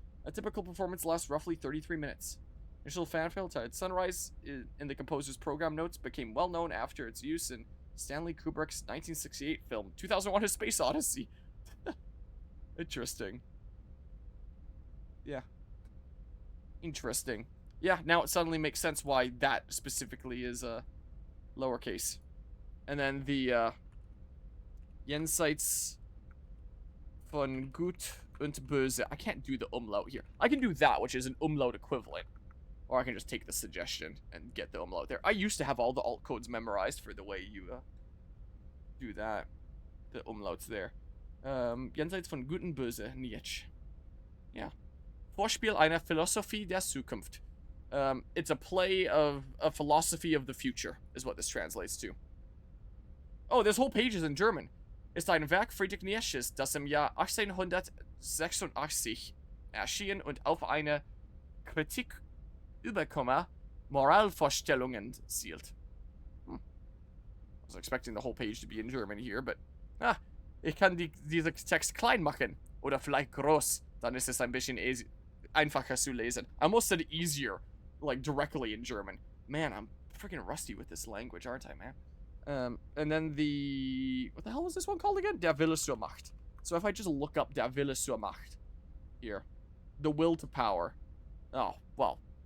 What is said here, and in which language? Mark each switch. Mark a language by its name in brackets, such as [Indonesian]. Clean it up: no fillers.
[English] A typical performance lasts roughly 33 minutes. Initial fanfare titled Sunrise in the composer's program notes became well known after its use in Stanley Kubrick's 1968 film 2001: A Space Odyssey. Interesting. Yeah. Interesting. Yeah, now it suddenly makes sense why that specifically is lowercase. And then the Jenseits von Gut und Böse. I can't do the umlaut here. I can do that, which is an umlaut equivalent. Or I can just take the suggestion and get the umlaut there. I used to have all the alt codes memorized for the way you do that. The umlauts there. [German] Jenseits von Gut und Böse, Nietzsche. Yeah. Vorspiel einer Philosophie der Zukunft. [English] It's a play of a philosophy of the future, is what this translates to. Oh, this whole page is in German. [German] Ist ein Werk Friedrich Nietzsches, das im Jahr 1886 erschien und auf eine Kritik über Moralvorstellungen zielt. [English] I was expecting the whole page to be in German here, but [German] ich kann diesen Text klein machen oder vielleicht groß, dann ist es ein bisschen einfacher zu lesen. [English] I almost said easier, like directly in German. Man, I'm freaking rusty with this language, aren't I, man? And then what the hell was this one called again? Der Wille zur Macht. So if I just look up Der Wille zur Macht here, the will to power. Oh, well.